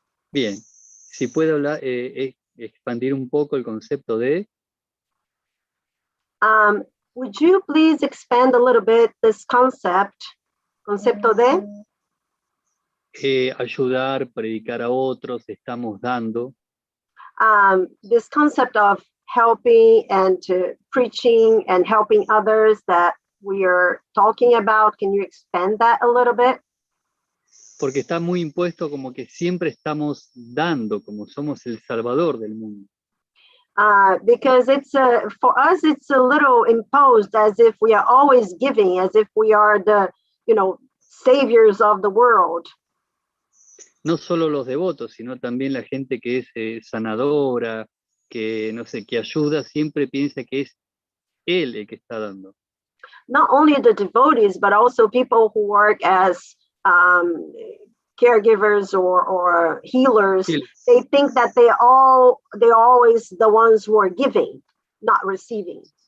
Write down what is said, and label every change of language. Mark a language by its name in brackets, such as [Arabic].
[Spanish] Bien, si puede hablar, expandir un poco el concepto de... [English] Would you please expand a little bit this [Spanish] concepto de? Ayudar, predicar a otros, estamos dando. [English] This concept of helping and preaching and helping others that we are talking about, can you expand that a little bit? [Spanish] Porque está muy impuesto como que siempre estamos dando, como somos el salvador del mundo. [English] Because it's for us, it's a little imposed as if we are always giving, as if we are the, saviors of the world. [Spanish] No solo los devotos, sino también la gente que es sanadora, que no sé, que ayuda, siempre piensa que es él el que está dando. [English] Not only the devotees, but also people who work as caregivers or healers. They think that they're always the ones who are giving, not receiving.